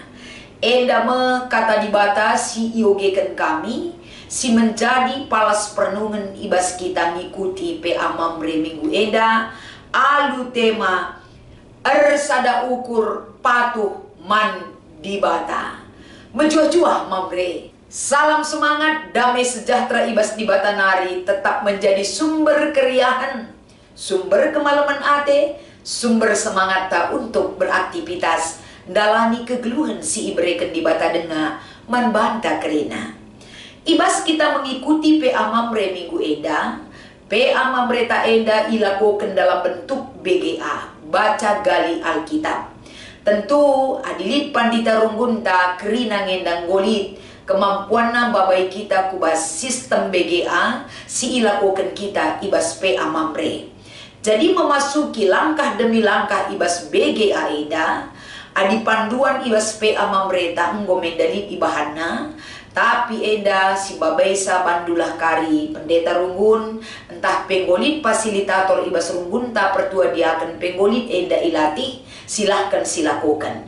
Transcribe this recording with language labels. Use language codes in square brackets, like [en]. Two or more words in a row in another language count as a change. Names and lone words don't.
[btx] Enda me kata di bata si iogekan kami si menjadi palas perenungan ibas kita ngikuti PA Mamre Minggu Eda alu tema ersada ukur patuh man di bata. Menjuah-juah Mamre. [id] Salam semangat, damai sejahtera [btx] ibas di bata nari [id] tetap menjadi sumber keriahan, sumber kemalaman ate, sumber semangat tak untuk beraktivitas, [btx] dalani kegeluhan si ibreken di bata denga, manbanta kerina. Ibas kita mengikuti PA Mamre Minggu Eda, PA Mamre ta Eda ilakukan [id] dalam bentuk BGA, baca gali Alkitab. [btx] Tentu adilit pandita runggunta kerina ngendang golit kemampuan na babai kita kubas sistem BGA si ilakukan kita ibas PA Mamre. [id] Jadi memasuki langkah demi langkah [btx] ibas BGA Eda, adi panduan ibas PA Mamreta enggo mendalit ibahana, tapi Eda si babaisa bandulah kari pendeta runggun, entah penggolit fasilitator ibas runggun ta pertua diakan penggolit Eda ilatih, [id] silahkan silakukan.